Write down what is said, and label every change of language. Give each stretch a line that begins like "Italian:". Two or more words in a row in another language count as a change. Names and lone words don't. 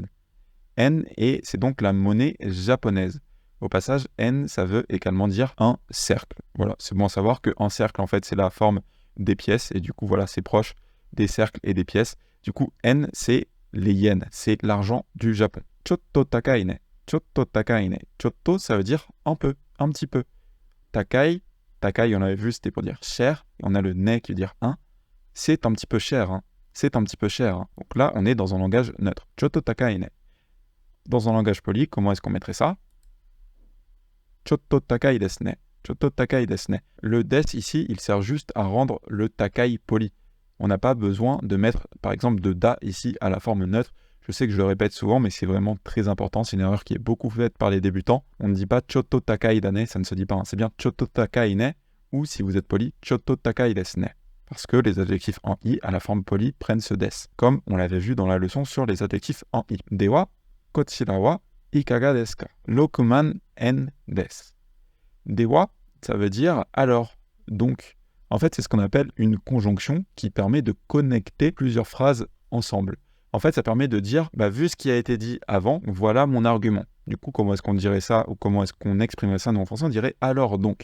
French: En, et c'est donc la monnaie japonaise. Au passage, en, ça veut également dire un cercle. Voilà, c'est bon à savoir qu'un cercle, en fait, c'est la forme des pièces. Et du coup, voilà, c'est proche des cercles et des pièces. Du coup, en, c'est les yens. C'est l'argent du Japon.
Japanese: ちょっと高いね。ちょっと高いね.
French: Chotto, ça veut dire un peu, un petit peu.
Japanese: 高い、高い,
French: on avait vu, c'était pour dire cher. Et on a le ne qui veut dire un. C'est un petit peu cher, hein. C'est un petit peu cher, hein. Donc là, on est dans un langage neutre.
Japanese: ちょっと高いね.
French: Dans un langage poli, comment est-ce qu'on mettrait ça?
Japanese: ちょっと高いですね. ちょっと高いですね.
French: Le des ici, il sert juste à rendre le takai poli. On n'a pas besoin de mettre, par exemple, de da ici à la forme neutre. Je sais que je le répète souvent, mais c'est vraiment très important. C'est une erreur qui est beaucoup faite par les débutants. On ne dit pas
Japanese: ちょっと高いだね,
French: ça ne se dit pas, hein. C'est bien
Japanese: ちょっと高いね,
French: ou si vous êtes poli,
Japanese: ちょっと高いですね.
French: Parce que les adjectifs en i à la forme poli prennent ce des, comme on l'avait vu dans la leçon sur les adjectifs en i.
Japanese: では、こちらはいかがですか？六万円です.
French: Dewa, ça veut dire alors, donc. En fait, c'est ce qu'on appelle une conjonction qui permet de connecter plusieurs phrases ensemble. En fait, ça permet de dire, vu ce qui a été dit avant, voilà mon argument. Du coup, comment est-ce qu'on dirait ça, ou comment est-ce qu'on exprimerait ça? Nous, en français, on dirait alors donc.